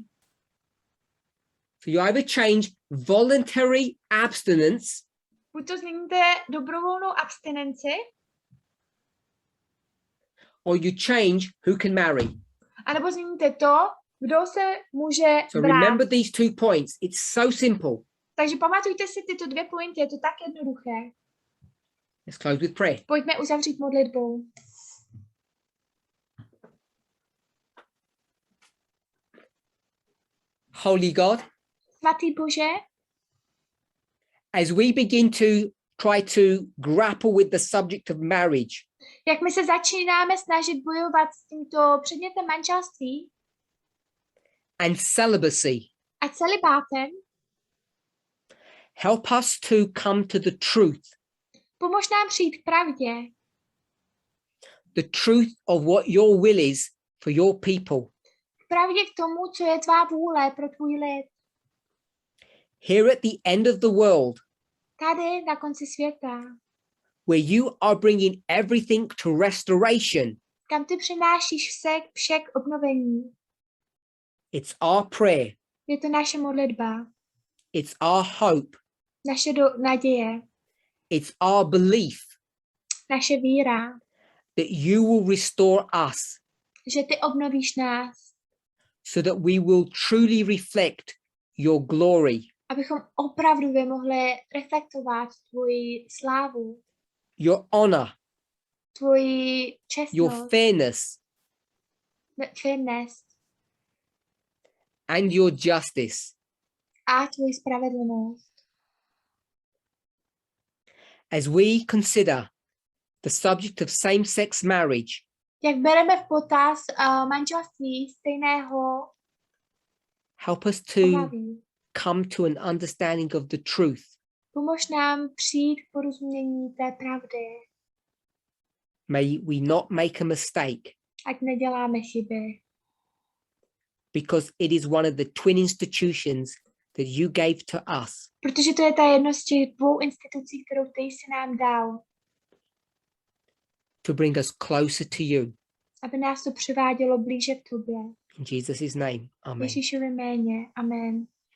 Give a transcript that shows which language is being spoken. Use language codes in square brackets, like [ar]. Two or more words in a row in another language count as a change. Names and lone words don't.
[en] So you either change voluntary abstinence, [cs] buď to změníte dobrovolnou abstinenci, [en] or you change who can marry. [cs] A nebo změníte to, kdo se může [en] So [cs] brát. [en] remember these 2 points. It's so simple. [cs] Takže pamatujte si tyto 2 pointy, je to tak jednoduché. [en] Let's close with prayer. [cs] Pojďme uzavřít modlitbou. [en] Holy God, [cs] Svatý Bože, [en] as we begin to try to grapple with the subject of marriage, [cs] jak my se začínáme snažit bojovat s tímto předmětem manželství [en] and celibacy, [cs] a celibátem, [en] help us to come to the truth. [cs] Pomož nám přijít k pravdě. [en] the truth of what your will is for your people. [cs] K pravdě k tomu, co je tvá vůle pro tvůj lid. [en] Here at the end of the world, [cs] Tady na konci světa, [en] where you are bringing everything to restoration, [cs] kam ty přinášíš vše k obnovení. [en] it's our prayer, [cs] Je to naše modlitba, [en] it's our hope, [cs] naše naděje, [en] it's our belief [cs] naše víra, [en] that you will restore us [cs] že ty obnovíš nás, [en] so that we will truly reflect your glory, [cs] abychom opravdu mohli reflektovat tvoji slávu, [en] your honor, [cs] tvoji [en] your [cs] čestnost, [en] fairness, fairness and your justice. [cs] a tvoji spravedlnost. [en] As we consider the subject of same-sex marriage, [cs] Jak bereme v potaz manželství stejného [en] help us to [cs] pohlaví. [en] come to an understanding of the truth. [cs] Pomož nám přijít k porozumění té pravdy, [en] May we not make a mistake, [cs] ať neděláme chyby, [en] because it is one of the twin institutions that you gave to us [cs] protože to je ta jedna z těch dvou institucí, kterou ty jsi nám dal, [en] to bring us closer to you. [cs] aby nás to přivádělo blíže k tobě. [en] In Jesus' name, amen. [cs] Ježíšově jméně. Amen.